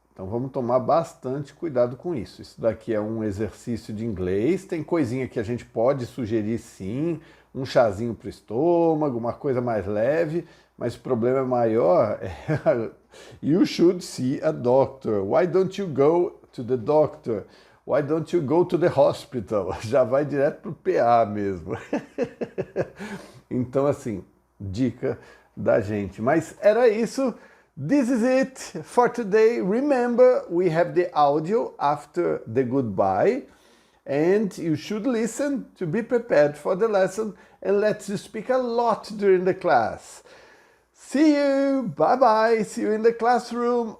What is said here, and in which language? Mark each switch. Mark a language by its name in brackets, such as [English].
[Portuguese] Então vamos tomar bastante cuidado com isso. Isso daqui é um exercício de inglês, tem coisinha que a gente pode sugerir sim, um chazinho para o estômago, uma coisa mais leve, mas o problema maior é [English] you should see a doctor. Why don't you go to the doctor? Why don't you go to the hospital? [Portuguese] Já vai direto para o PA mesmo. Então, assim, dica da gente. Mas era isso. [English] This is it for today. Remember, we have the audio after the goodbye. And you should listen to be prepared for the lesson. And let's speak a lot during the class. See you. Bye-bye. See you in the classroom.